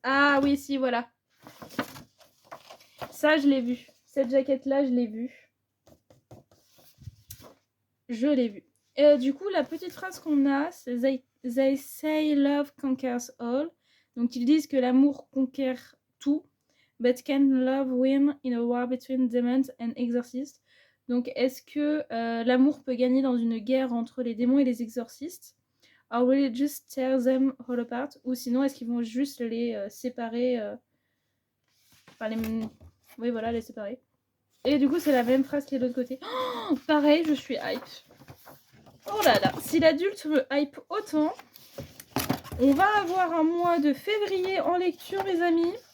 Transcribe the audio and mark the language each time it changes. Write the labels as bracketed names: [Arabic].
[French] Ah oui, si, voilà. Ça, je l'ai vu. Cette jaquette-là, je l'ai vue. Je l'ai vue. Et du coup, la petite phrase qu'on a, c'est [English] They say love conquers all. [French] Donc, ils disent que l'amour conquiert tout. [English] But can love win in a war between demons and exorcists? [French] Donc, est-ce que l'amour peut gagner dans une guerre entre les démons et les exorcistes? [English] Or will it just tear them all apart? [French] Ou sinon, est-ce qu'ils vont juste les séparer enfin, oui, voilà, les séparer. Et du coup, c'est la même phrase qui est de l'autre côté. Oh, pareil, je suis hype. Oh là là, si l'adulte me hype autant, On va avoir un mois de février en lecture, les amis.